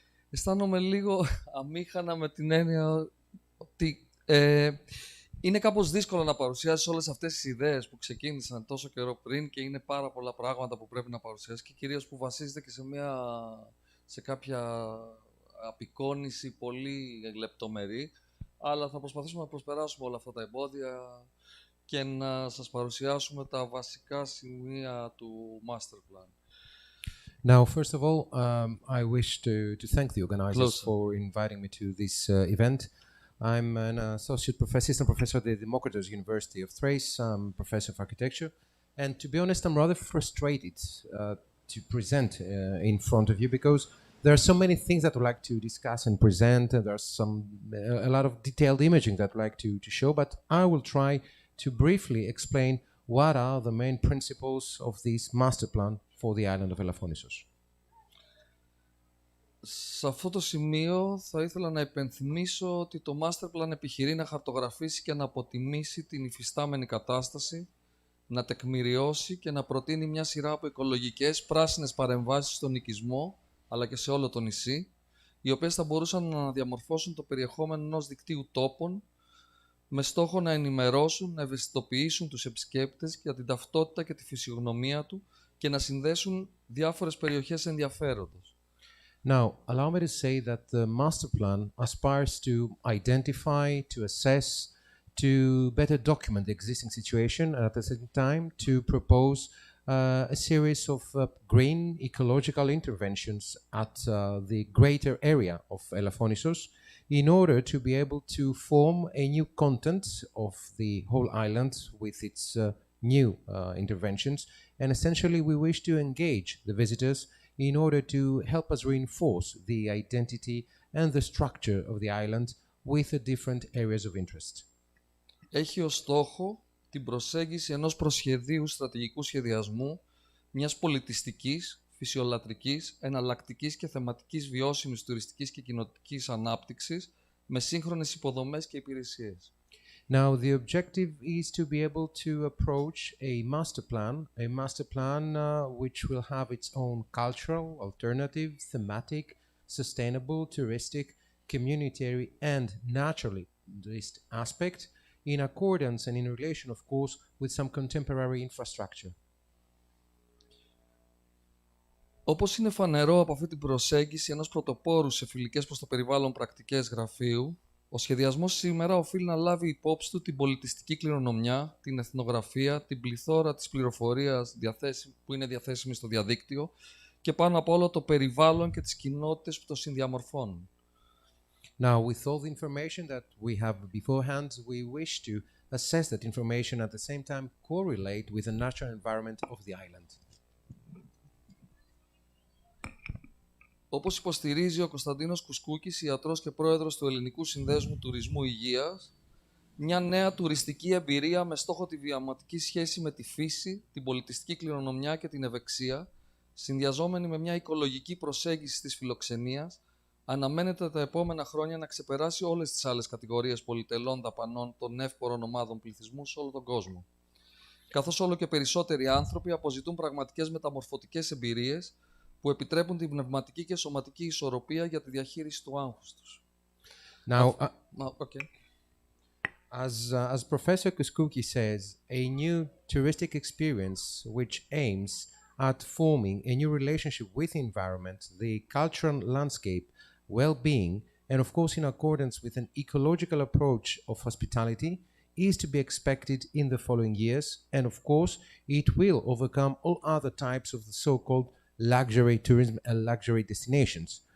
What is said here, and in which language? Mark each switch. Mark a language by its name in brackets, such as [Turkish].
[Greek] Αισθάνομαι λίγο αμήχανα με την έννοια ότι είναι κάπως δύσκολο να παρουσιάσεις όλες αυτές τις ιδέες που ξεκίνησαν τόσο καιρό πριν και είναι πάρα πολλά πράγματα που πρέπει να παρουσιάσεις και κυρίως που βασίζεται και σε κάποια απεικόνηση πολύ λεπτομερή, αλλά θα προσπαθήσουμε να προσπεράσουμε όλα αυτά τα εμπόδια και να σας παρουσιάσουμε τα βασικά σημεία του Master Plan. [English] Now, first of all, I wish to thank the organizers for inviting me to this event. I'm an assistant professor at the Democritus University of Thrace. I'm professor of architecture. And to be honest, I'm rather frustrated to present in front of you because there are so many things that I'd like to discuss and present. And there's a lot of detailed imaging that I'd like to show. But I will try to briefly explain what are the main principles of this master plan for the island of Elafonisos. [Greek] Σε αυτό το σημείο θα ήθελα να υπενθυμίσω ότι το Master Plan επιχειρεί να χαρτογραφήσει και να αποτιμήσει την υφιστάμενη κατάσταση, να τεκμηριώσει και να προτείνει μια σειρά από οικολογικές πράσινες παρεμβάσεις στον οικισμό, αλλά και σε όλο το νησί, οι οποίες θα μπορούσαν να διαμορφώσουν το περιεχόμενο ενός δικτύου τόπων, με στόχο να ενημερώσουν, να ευαισθητοποιήσουν τους επισκέπτες για την ταυτότητα και τη φυσιογνωμία του και να συνδέσουν διάφορες περιοχές ενδιαφέροντος. [English] Now, allow me to say that the master plan aspires to identify, to assess, to better document the existing situation, and at the same time to propose a series of green ecological interventions at the greater area of Elafonisos in order to be able to form a new content of the whole island with its new interventions. And essentially, we wish to engage the visitors in order to help us reinforce the identity and the structure of the island with the different areas of interest. [Greek] Έχει ως στόχο την προσέγγιση ενός προσχεδίου στρατηγικού σχεδιασμού, μιας πολιτιστικής, φυσιολατρικής, εναλλακτικής και θεματικής βιώσιμης τουριστικής και κοινοτικής ανάπτυξης με σύγχρονες υποδομές και υπηρεσίες. [English] Now, the objective is to be able to approach a master plan which will have its own cultural, alternative, thematic, sustainable, touristic, communitary, and naturalist aspect in accordance and in relation, of course, with some contemporary infrastructure. [Greek] Όπως είναι φανερό από αυτή την προσέγγιση ενός πρωτοπόρου σε φιλικές προς το περιβάλλον πρακτικές γραφείου, ο σχεδιασμός σήμερα οφείλει να λάβει υπόψη του την πολιτιστική κληρονομιά, την εθνογραφία, την πληθώρα της πληροφορίας που είναι διαθέσιμη στο διαδίκτυο και πάνω απ' όλο το περιβάλλον και τις κοινότητες που το συνδιαμορφώνουν. [English] Now, with all the information that we have beforehand, we wish to assess that information at the same time correlate with the natural environment of the island. [Greek] Όπως υποστηρίζει ο Κωνσταντίνος Κουσκούκης, ιατρός και πρόεδρος του Ελληνικού Συνδέσμου Τουρισμού Υγείας, μια νέα τουριστική εμπειρία με στόχο τη βιωματική σχέση με τη φύση, την πολιτιστική κληρονομιά και την ευεξία, συνδυαζόμενη με μια οικολογική προσέγγιση της φιλοξενίας, αναμένεται τα επόμενα χρόνια να ξεπεράσει όλες τις άλλες κατηγορίες πολυτελών δαπανών των εύπορων ομάδων πληθυσμού σε όλο τον κόσμο. καθώς όλο και περισσότεροι άνθρωποι αποζητούν πραγματικές μεταμορφωτικές εμπειρίες που επιτρέπουν την πνευματική και σωματική ισορροπία για τη διαχείριση του άγχους τους. [English] Now, Okay. as Professor Kuskouki says, a new touristic experience which aims at forming a new relationship with the environment, the cultural landscape, well-being, and of course in accordance with an ecological approach of hospitality, is to be expected in the following years, and of course it will overcome all other types of the so-called luxury tourism and luxury destinations.